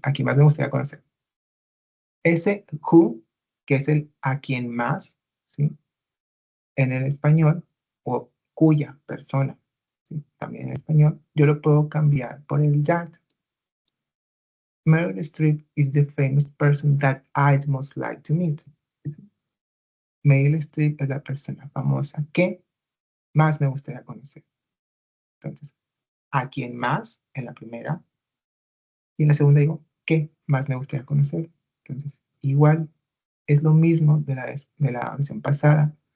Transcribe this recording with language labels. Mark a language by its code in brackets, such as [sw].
[es] A quien más me gustaría conocer. Ese who, que es el a quien más, ¿sí? En el español, o cuya persona, ¿sí? También en español, yo lo puedo cambiar por el that. [en] Meryl Streep is the famous person that I'd most like to meet. [es] Meryl Streep es la persona famosa que más me gustaría conocer. Entonces, a quien más en la primera, y en la segunda digo, ¿qué más me gustaría conocer? Entonces, igual es lo mismo de la versión pasada.